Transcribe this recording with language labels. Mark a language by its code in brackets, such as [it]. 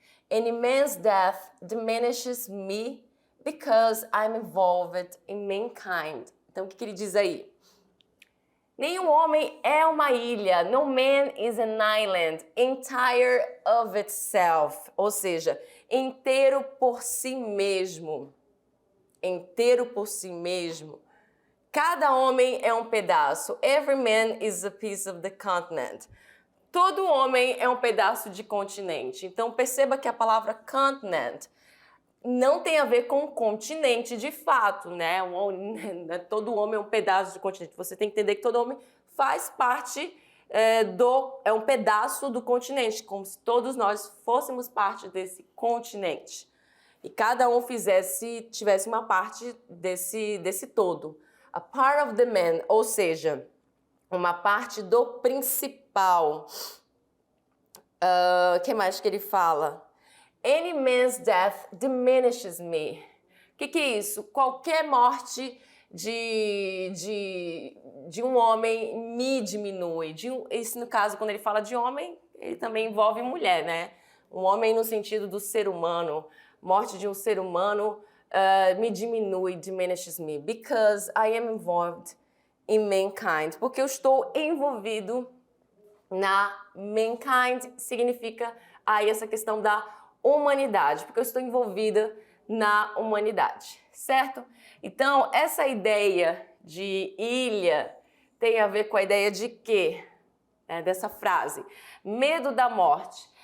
[en] Any man's death diminishes me because I'm involved in mankind. [pt] Então, o que ele diz aí? Nenhum homem é uma ilha. [en] No man is an island, entire of itself. [pt] Ou seja, inteiro por si mesmo. Inteiro por si mesmo. Cada homem é um pedaço. [en] Every man is a piece of the continent. [pt] Todo homem é um pedaço de continente. Então, perceba que a palavra continent não tem a ver com continente de fato, né? Todo homem é um pedaço de continente. Você tem que entender que todo homem faz parte é um pedaço do continente, como se todos nós fôssemos parte desse continente. E cada um tivesse uma parte desse todo. [en] A part of the man, [pt] ou seja, uma parte do principal. O que mais que ele fala? [en] Any man's death diminishes me. [pt] O que é isso? Qualquer morte de um homem me diminui. Isso, no caso, quando ele fala de homem, ele também envolve mulher, né? Um homem no sentido do ser humano. Morte de um ser humano me diminui, [en] diminishes me. Because I am involved in mankind. [pt] Porque eu estou envolvido na mankind, significa aí essa questão da humanidade, porque eu estou envolvida na humanidade, certo? Então, essa ideia de ilha tem a ver com a ideia de quê? Dessa frase. Medo da morte.